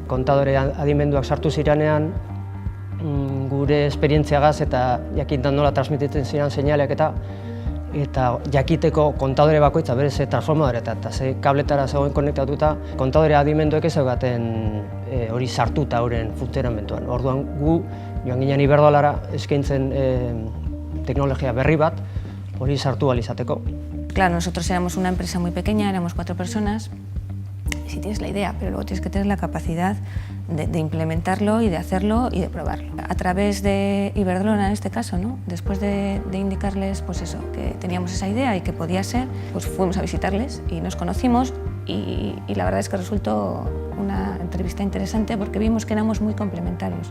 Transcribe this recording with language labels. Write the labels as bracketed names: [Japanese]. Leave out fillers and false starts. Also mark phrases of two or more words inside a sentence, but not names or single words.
[Basque] Kontadore adimenduak sartu ziranean gure esperientziagaz eta jakintan nola transmititzen ziren seinaleak eta jakiteko kontadore bakoitza bere ze transformadore eta ze kabletara zegoen konektatuta, kontadore adimenduek ez zeugaten hori sartuta euren funtzionamenduan. Orduan gu joan ginen Iberdrolara eskaintzen teknologia berri bat hori sartu ahal izateko. [Spanish] Claro, nosotros éramos una empresa muy pequeña, éramos 4 personas. Si tienes la idea, pero luego tienes que tener la capacidad de implementarlo y de hacerlo y de probarlo. A través de Iberdrola, en este caso, ¿no? Después de indicarles pues eso, que teníamos esa idea y que podía ser, pues fuimos a visitarles y nos conocimos y la verdad es que resultó una entrevista interesante porque vimos que éramos muy complementarios.